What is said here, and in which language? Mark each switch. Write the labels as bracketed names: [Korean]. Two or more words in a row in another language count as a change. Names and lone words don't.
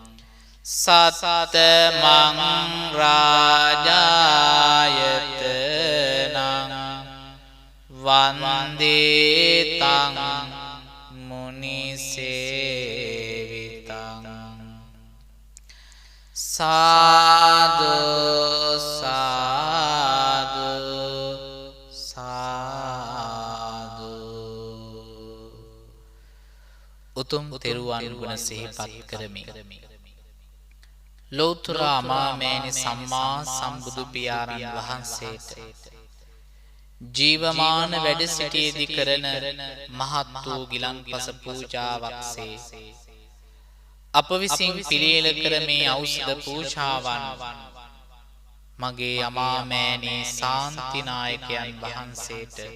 [Pali] සතමං රාජායතනං වන්දේ තං මුනිසේවිතං සාදු සාදු සාදු [Sinhala] උතුම් තෙරුවන් ගුණ සිහිපත් කරමි ලෝතර අමාමෑණි සම්මා සම්බුදු පියාණන් වහන්සේට ජීවමාන වැඩ සිටියේදී කරන මහත් වූ ගිලන්පස පූජාවක්සේ අප විසින් පිළියෙල කර මේ ඖෂධ පූජාවන් මගේ අමාමෑණි ශාන්තිනායකයන් වහන්සේට